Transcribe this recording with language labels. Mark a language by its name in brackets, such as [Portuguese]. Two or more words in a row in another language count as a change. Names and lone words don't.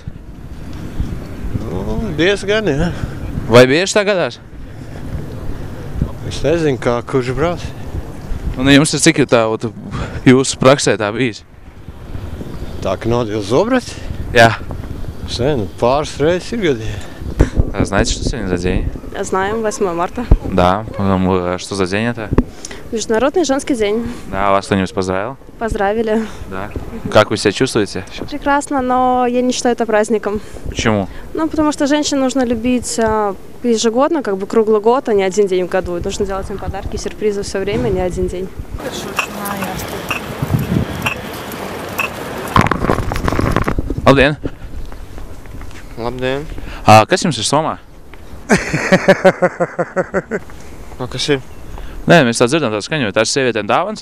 [Latvian] Nu, diezgan, jā. Vai bieži tā gadās? Es nezinu, kā kurš brauc. Un jums ir cik tā jūsu praksē tā bijis? Tā, ka nodeva zobrats? Jā. Es nezinu, pāris reizes ir gadījumi. [Russian] Знаете, что сегодня за день? Знаем, 8 марта. Да. Что за день это? Международный женский день. Да, вас кто-нибудь поздравил? Поздравили. Да. Как вы себя чувствуете? Прекрасно, но я не считаю это праздником. Почему? Ну, потому что женщин нужно любить ежегодно, как бы круглый год, а не один день в году. Нужно делать им подарки, сюрпризы все время, не один день. [Latvian] Labdien! Labdien. Kas jums ir somā? Kas ir? Nē, mēs tā dzirdam tādu skaņoju. Tā ir sievietēm dāvans?